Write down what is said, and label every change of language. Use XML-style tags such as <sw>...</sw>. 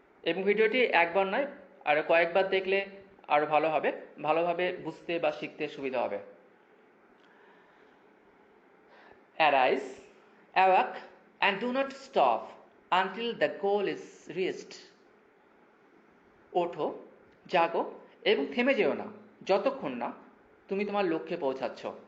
<bn>এবং ভিডিওটি একবার নয় আরও কয়েকবার দেখলে আরও ভালো হবে, ভালোভাবে বুঝতে বা শিখতে সুবিধা হবে।</bn> <en>Arise, awake, and do not stop until the goal is reached.</en> <bn>ওঠো, জাগো এবং থেমে যেও না যতক্ষণ না তুমি তোমার লক্ষ্যে পৌঁছাচ্ছ।</bn>